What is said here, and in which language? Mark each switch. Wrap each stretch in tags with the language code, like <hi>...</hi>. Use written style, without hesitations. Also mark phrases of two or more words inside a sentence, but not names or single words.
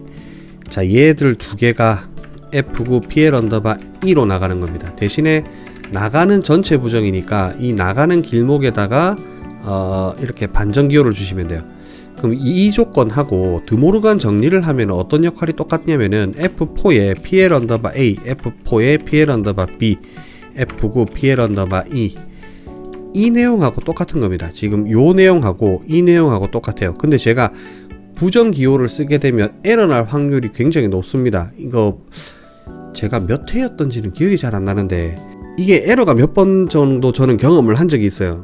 <ko>자, 얘들 두 개가 F9 PL_E로 나가는 겁니다. 대신에 나가는 전체 부정이니까 이 나가는 길목에다가 이렇게 반전 기호를 주시면 돼요. 그럼 이 조건하고 드모르간 정리를 하면 어떤 역할이 똑같냐면은 F4에 PL_A, F4에 PL_B, F9 PL_E 이 내용하고 똑같은 겁니다. 지금 요 내용하고 이 내용하고 똑같아요. 근데 제가 부정 기호를 쓰게 되면 에러 날 확률이 굉장히 높습니다. 이거 제가 몇 회였던지는 기억이 잘 안 나는데 이게 에러가 몇 번 정도 저는 경험을 한 적이 있어요.</ko>